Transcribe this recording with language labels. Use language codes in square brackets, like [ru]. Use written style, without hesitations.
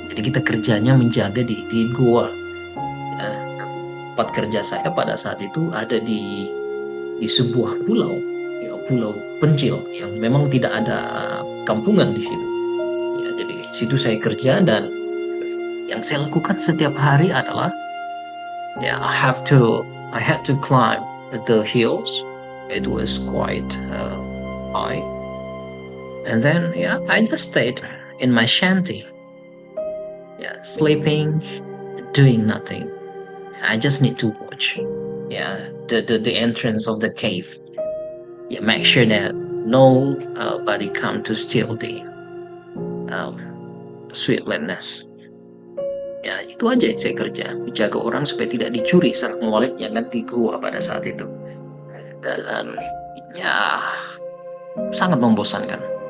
[id] Jadi kita kerjanya menjaga di goa. Ya, tempat kerja saya pada saat itu ada di sebuah pulau, ya, pulau pencil yang memang tidak ada kampungan di situ. Ya, jadi di situ saya kerja, dan yang saya lakukan setiap hari adalah ya [en] I had to climb the hills. It was quite high, and then I just stayed in my shanty, sleeping, doing nothing. I just need to watch the entrance of the cave. Make sure that nobody come to steal the sweetness. [id] Ya, itu aja yang saya kerja, menjaga orang supaya tidak dicuri sarang walletnya kan di gua pada saat itu. Dan ya sangat membosankan.